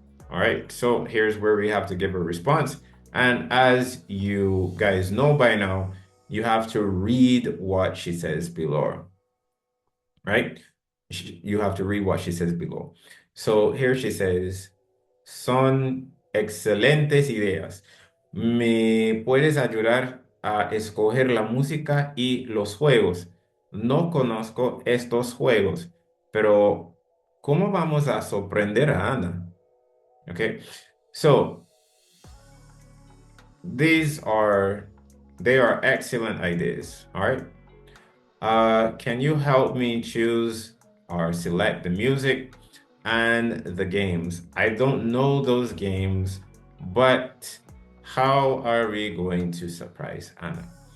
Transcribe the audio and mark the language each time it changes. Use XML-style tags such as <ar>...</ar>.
<en>All right, so here's where we have to give a response. And as you guys know by now, you have to read what she says below, right? You have to read what she says below. So here she says,</en> <es>son excelentes ideas. ¿Me puedes ayudar a escoger la música y los juegos? No conozco estos juegos, pero ¿cómo vamos a sorprender a Ana?</es> <en>Okay, so they are excellent ideas. All right. Can you help me choose or select the music and the games? I don't know those games, but how are we going to surprise Anna?</en>